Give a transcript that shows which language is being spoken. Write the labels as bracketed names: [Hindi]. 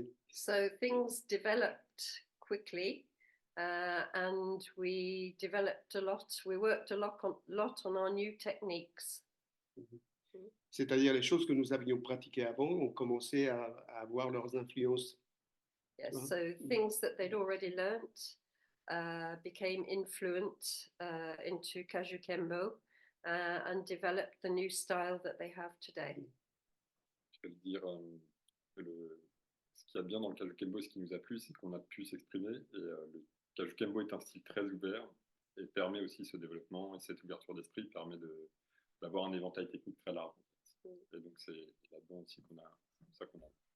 [English] So things developed quickly and we developed a lot. We worked a lot on our new techniques. [French] C'est-à-dire les choses que nous avions pratiquées avant ont commencé à avoir leurs influences. [English] Yes, so things that they'd already learnt became influent into Kajukenbo and developed the new style that they have today. [French] Je peux dire ce qu'il y a bien dans le Kajukenbo, ce qui nous a plu, c'est qu'on a pu s'exprimer. Et le Kajukenbo est un style très ouvert et permet aussi ce développement et cette ouverture d'esprit permet d'avoir un éventail technique très large. Et donc c'est là-dedans aussi qu'on a ça qu'on a.